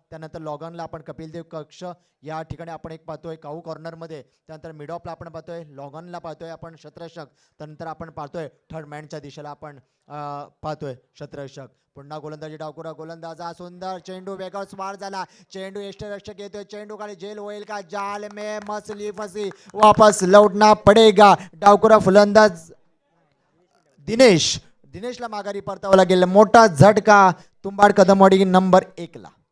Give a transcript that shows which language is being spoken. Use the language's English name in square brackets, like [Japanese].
[Marathi] त्यानंतर लॉगॉनला आपण कपिलदेव कक्ष या ठिकाणी आपण एक पाहतोय काऊ कॉर्नरमध्ये. त्यानंतर मिड ऑफला आपण पाहतोय लॉगॉनला पाहतोय आपण क्षेत्ररक्षक. त्यानंतर आपण पाहतोय थर्ड मॅनच्या दिशेला आपण पाहतोय क्षेत्ररक्षक. पुन्हा गोलंदाजी डावखुरा गोलंदाज. सुंदर चेंडू वेगावर स्वार झाला. चेंडू यष्टिरक्षक येतोय. चेंडू खाली जेल होईल का? [Hindi] जाल में मछली फंसी, वापस लौटना पडेगा. [Marathi] डावखुरा फलंदाज दिनेशला माघारी परतावं लागेल. मोठा झटका तुंबाड कदमवाडी नंबर 1 ला.